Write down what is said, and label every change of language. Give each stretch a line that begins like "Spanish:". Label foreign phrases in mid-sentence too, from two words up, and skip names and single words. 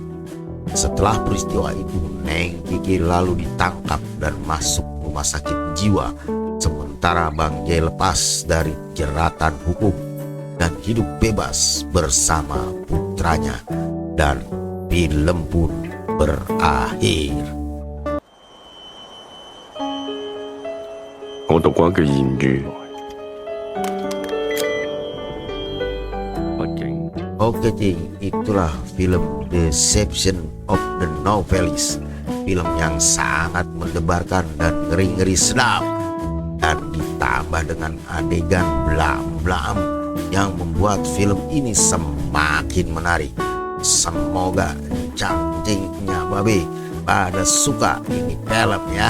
Indonesian: Setelah peristiwa itu, Neng Kiki lalu ditangkap dan masuk rumah sakit jiwa, sementara Bang Jai lepas dari jeratan hukum dan hidup bebas bersama putranya, dan film pun berakhir.
Chinese: 我讀過一句諺語，畢竟
Indonesian: Oke Cing, itulah film Deception of the Novelist, film yang sangat mendebarkan dan ngeri-ngeri sedap, dan ditambah dengan adegan blam-blam yang membuat film ini semakin menarik. Semoga cangcingnya babe pada suka ini film ya.